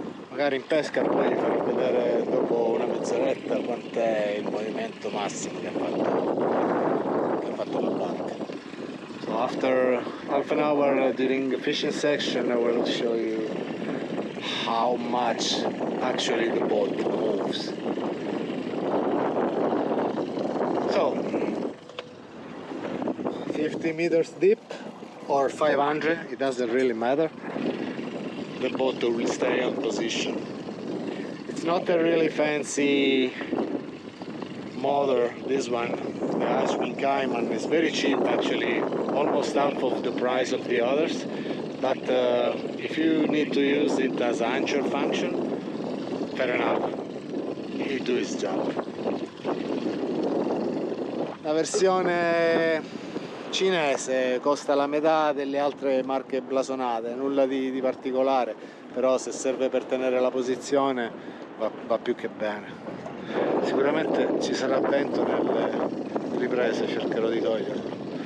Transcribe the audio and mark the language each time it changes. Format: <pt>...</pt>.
<it>Magari in pesca poi vi farò vedere dopo una mezz'oretta quant'è il movimento massimo che ha fatto la barca.</it> <en>So after half an hour during the fishing section I will show you how much actually the boat moves. So 50 meters deep or 500, it doesn't really matter, the boat will stay on position. It's not a really fancy motor, this one, the Ashwin Cayman is very cheap, actually almost half of the price of the others, but if you need to use it as an anchor function, fair enough, he do his job.</en> <it>La versione cinese costa la metà delle altre marche blasonate, nulla di particolare, però se serve per tenere la posizione va più che bene. Sicuramente ci sarà vento nelle riprese, cercherò di toglierlo.</it>